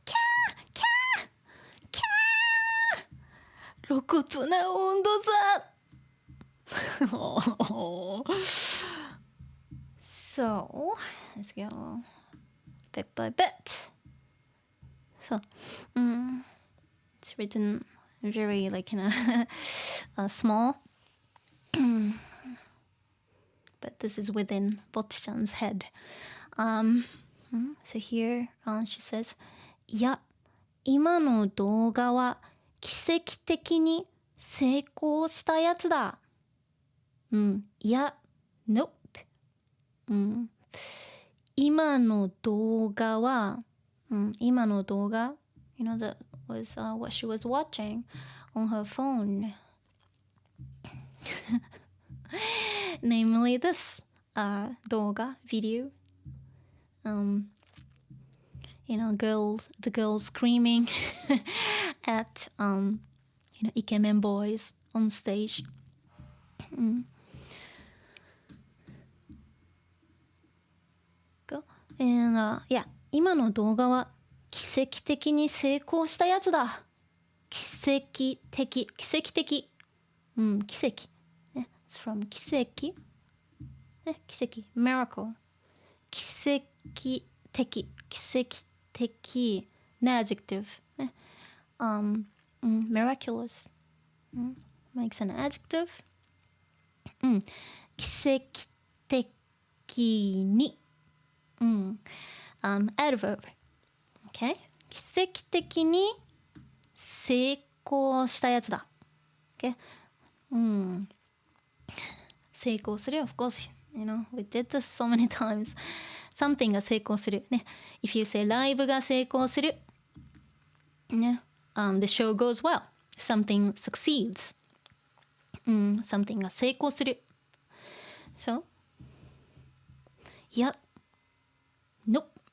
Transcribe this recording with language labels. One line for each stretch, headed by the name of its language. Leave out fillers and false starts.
Japanese: キャーキャーキャー、露骨な温度差
English: So let's go bit by bit. So, it's written very like small, but this is within Bocchi-chan's head. So here she says,
Japanese: いや、今の動画は奇跡的に成功したやつだ。いや、
English: nope.
Japanese: 今の動画は、今の動画
English: You know, that was what she was watching on her phone. Namely this 動画 video. You know, the girls screaming at you know, イケメン boys on stage. And, yeah,
Japanese: 今の動画は奇跡的に成功したやつだ。奇跡的。奇跡。奇跡。ね、
English: it's from 奇跡。
Japanese: ね、奇跡。
English: miracle。
Japanese: 奇跡的。奇跡的。
English: adjective。
Japanese: ね、
English: miraculous。 makes an adjective。
Japanese: 奇跡的に。
English: adverb. Okay?
Japanese: 奇跡的に成功したやつだ。
English: Okay?
Japanese: 成功する。
English: Of course, you know, we did this so many times. Something
Japanese: が成功する。ね。
English: If you say
Japanese: ライブが成功する。ね。
English: The show goes well. Something succeeds. Something
Japanese: が成功する。
English: So?
Japanese: いや。
English: Nope.